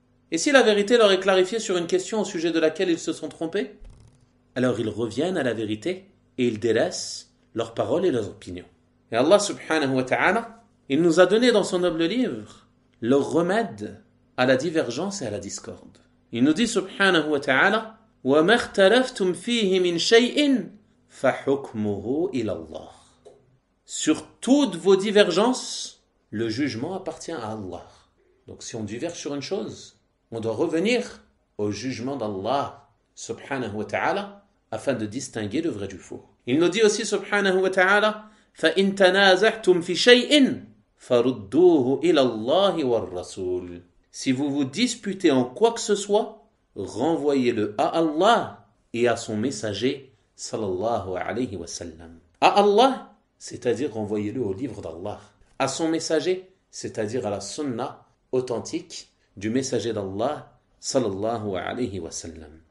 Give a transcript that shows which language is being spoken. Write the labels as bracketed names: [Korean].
[French] Et si la vérité leur est clarifiée sur une question au sujet de laquelle ils se sont trompés, alors ils reviennent à la vérité et ils délaissent leurs paroles et leurs opinions. Et Allah subhanahu wa ta'ala, il nous a donné dans son noble livre le remède à la divergence et à la discorde. Il nous dit subhanahu wa ta'ala, [Arabic] وَمَا اخْتَلَفْتُمْ فِيهِ مِنْ شَيْءٍ فَحُكْمُهُ إِلَى اللَّهِ. [French] Sur toutes vos divergences, le jugement appartient à Allah. Donc si on diverge sur une chose, on doit revenir au jugement d'Allah subhanahu wa ta'ala afin de distinguer le vrai du faux. Il nous dit aussi subhanahu wa ta'ala [Arabic] فَإِن تَنَازَعْتُمْ فِي شَيْءٍ فَرُدُّوهُ إِلَى اللَّهِ وَالرَّسُولِ. [French] Si vous vous disputez en quoi que ce soit, renvoyez-le à Allah et à son messager sallallahu alayhi wa sallam. À Allah, c'est-à-dire renvoyez-le au livre d'Allah. À son messager, c'est-à-dire à la sunna authentique du messager d'Allah, sallallahu alayhi wa sallam.